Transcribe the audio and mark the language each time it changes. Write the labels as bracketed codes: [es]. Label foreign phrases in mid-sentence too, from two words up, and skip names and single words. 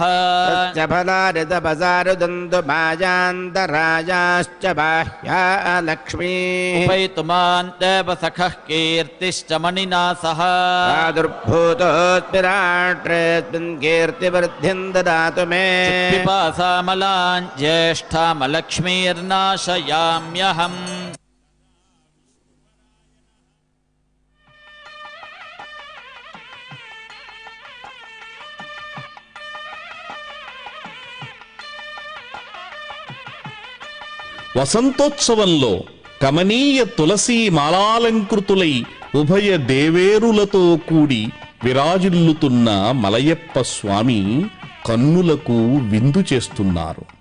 [sa] तस्य फलारितपसारुदन्तु माजान्तराजाश्च बाह्या लक्ष्मीः उपैतुमान् देवसखः कीर्तिश्च मणिना सह प्रादुर्भूतोऽस्मिराष्ट्रेऽस्मिन् कीर्तिवृद्धिम् ददातु मे पिपासामलां ज्येष्ठामलक्ष्मीर्नाशयाम्यहम् [te] వసంతోత్సవంలో కమనీయ తులసీ మాలాలంకృతులై ఉభయ దేవేరులతో కూడి విరాజిల్లుతున్న మలయప్ప స్వామి కన్నులకు విందు చేస్తున్నారు.